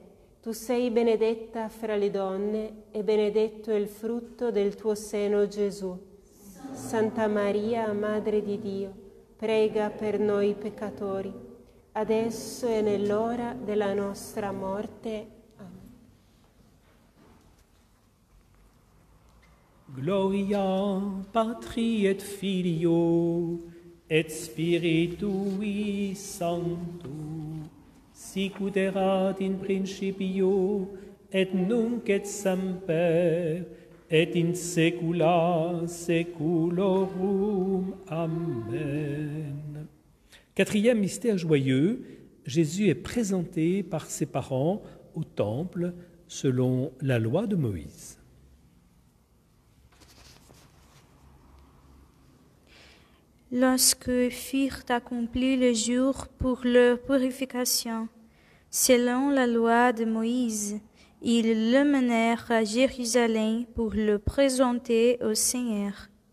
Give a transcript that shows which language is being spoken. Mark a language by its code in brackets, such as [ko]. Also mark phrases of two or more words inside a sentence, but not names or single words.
[it] Tu sei benedetta fra le donne e benedetto è il frutto del tuo seno, Gesù. Santa Maria, Madre di Dio, prega per noi peccatori, adesso e nell'ora della nostra morte. Amen. [la] Gloria Patri et Filio et Spiritui Sancto, sicut erat in principio et nunc et semper et in saecula saeculorum. Amen. [fr] Quatrième mystère joyeux, Jésus est présenté par ses parents au temple selon la loi de Moïse. Lorsque furent accomplis les jours pour leur purification, selon la loi de Moïse, ils le menèrent à Jérusalem pour le présenter au Seigneur.